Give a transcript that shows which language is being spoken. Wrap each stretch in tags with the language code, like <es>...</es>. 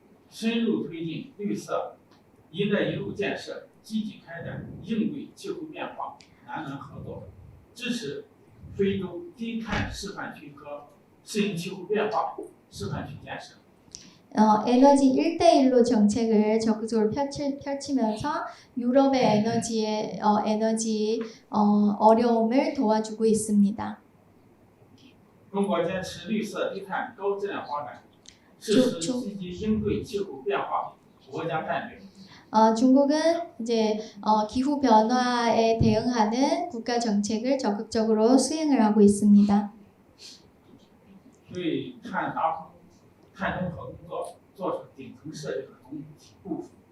<zh>深入推进绿色“一带一路”建设，积极开展应对气候变化南南合作，支持非洲低碳示范区和适应气候变化示範區建設。</zh> <ko>에너지 1대1로 정책을 적극적으로 펼치면서 유럽의 에너지 어려움을 도와주고 있습니다.</ko> <zh>中国坚持绿色低碳高质量发展，实施积极应对气候变化国家战略。</zh> <ko>중국은 이제 기후 변화에 대응하는 국가 정책을 적극적으로 수행을 하고 있습니다.</ko> <zh>对碳达峰、碳中和工作做出顶层设计和总体部署。</zh>